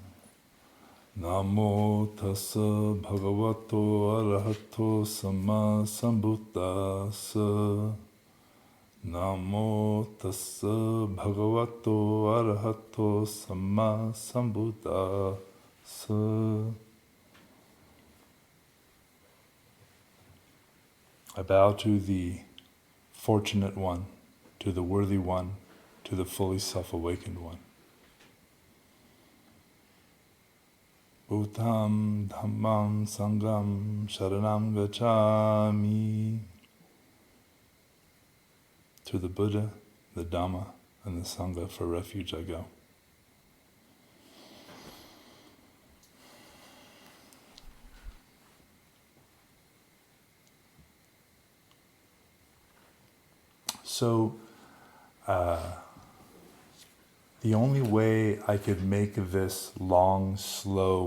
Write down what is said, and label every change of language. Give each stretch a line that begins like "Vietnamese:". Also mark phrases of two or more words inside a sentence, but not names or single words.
Pali: Namo tassa bhagavato arahato samma sambuddhassa. Namo tassa bhagavato arahato samma sambuddhassa.
English: I bow to the fortunate one, to the worthy one, to the fully self-awakened one.
Pali: Bhutam dhammam sangham sharanam gacchami.
English: To the Buddha, the Dhamma, and the Sangha for refuge I go. So, the only way I could make this long, slow